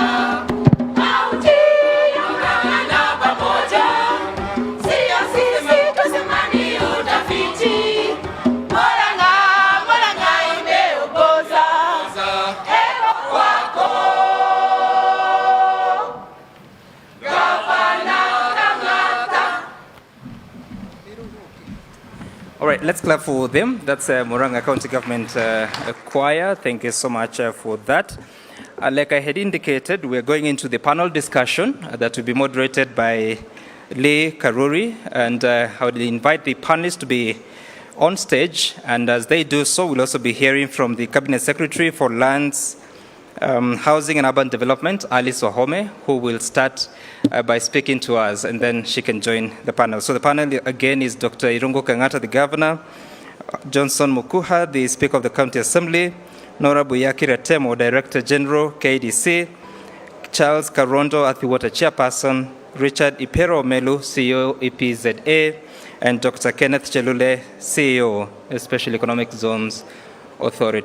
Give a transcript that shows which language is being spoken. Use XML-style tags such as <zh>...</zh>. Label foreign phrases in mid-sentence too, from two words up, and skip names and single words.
<sw>Kaunti ya Murang'a pamoja, sio sisi tusema ni utafiti. Murang'a imeongoza. Heko kwako Gavana Kang'ata.</sw> <en>All right, let's clap for them. That's Murang'A County Government Choir. Thank you so much for that. Like I had indicated, we're going into the panel discussion that will be moderated by Lee Karuri, and I would invite the panelists to be on stage, and as they do so, we'll also be hearing from the Cabinet Secretary for Lands, Housing and Urban Development, Alice Wahome, who will start by speaking to us, and then she can join the panel. So the panel again is Dr. Irungu Kang'ata, the Governor, Johnson Mukuha, the Speaker of the County Assembly, Nora Buyaki Ratemo, Director General, KDC, Charles Karondo, Athiwater Chairperson, Richard Ipero Melu, CEO, EPZA, and Dr. Kenneth Chelule, CEO, Special Economic Zones Authority.</en>